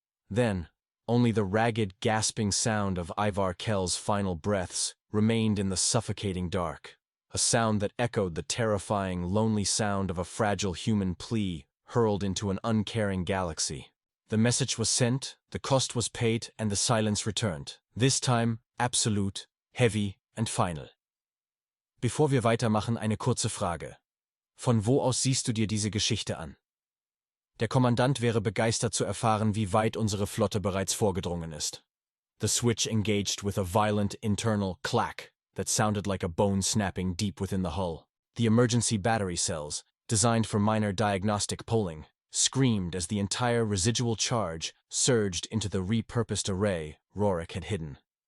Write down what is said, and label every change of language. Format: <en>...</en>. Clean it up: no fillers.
<en>Then, only the ragged, gasping sound of Ivar Kell's final breaths remained in the suffocating dark, a sound that echoed the terrifying, lonely sound of a fragile human plea hurled into an uncaring galaxy. The message was sent, the cost was paid, and the silence returned. This time, absolute, heavy, and final.</en> <de>Bevor wir weitermachen, eine kurze Frage. Von wo aus siehst du dir diese Geschichte an? Der Kommandant wäre begeistert zu erfahren, wie weit unsere Flotte bereits vorgedrungen ist.</de> <en>The switch engaged with a violent internal clack that sounded like a bone snapping deep within the hull. The emergency battery cells, designed for minor diagnostic polling, screamed as the entire residual charge surged into the repurposed array Rorik had hidden.</en>